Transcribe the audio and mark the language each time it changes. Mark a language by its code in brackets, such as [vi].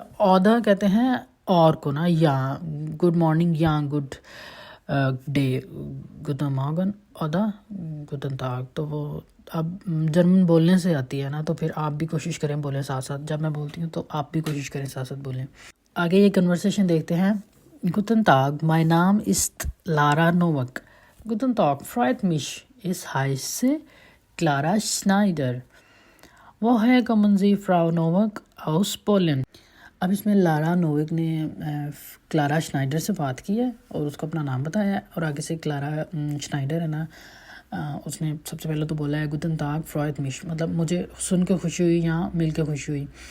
[hi] ओदा कहते हैं और को ना, या गुड मॉर्निंग या गुड डे, [de] गुतन मॉर्गन ओदा गुतन ताग। [hi] तो वो अब जर्मन बोलने से आती है ना तो फिर आप भी कोशिश करें बोलें साथ साथ। जब मैं बोलती हूँ तो आप भी कोशिश करें साथ साथ बोलें। आगे ये कन्वर्सेशन देखते हैं। [de] गुतन ताग, माय नाम ist Lara Nowak. Guten Tag, freut mich, ich heiße Clara Schneider. वो है कॉमन सी फ्राउ नोविक आउस पोलन। [hi] अब इसमें लारा नोविक ने क्लारा श्नाइडर से बात की है और उसको अपना नाम बताया है, और आगे से क्लारा श्नाइडर है ना, उसने सबसे पहले तो बोला है [de] गुतन ताग फ्रॉयत मिश, [hi] मतलब मुझे सुन के खुशी हुई या मिल के खुशी हुई।